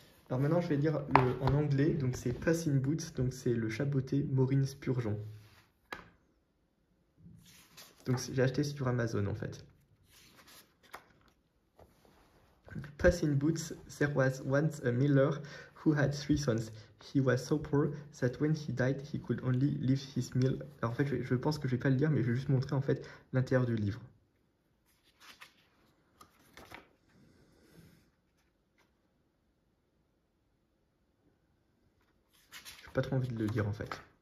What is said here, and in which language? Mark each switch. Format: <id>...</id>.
<fr>Alors maintenant, je vais lire en anglais, donc c'est Puss in Boots, donc c'est le chaboté Maureen Spurgeon. Donc j'ai acheté sur Amazon en fait.</fr> <en>Puss in Boots, there was once a miller who had 3 sons. He was so poor that when he died, he could only leave his mill.</en> <fr>Alors en fait, je pense que je vais pas le lire, mais je vais juste montrer en fait l'intérieur du livre. J'ai pas trop envie de le lire en fait.</fr>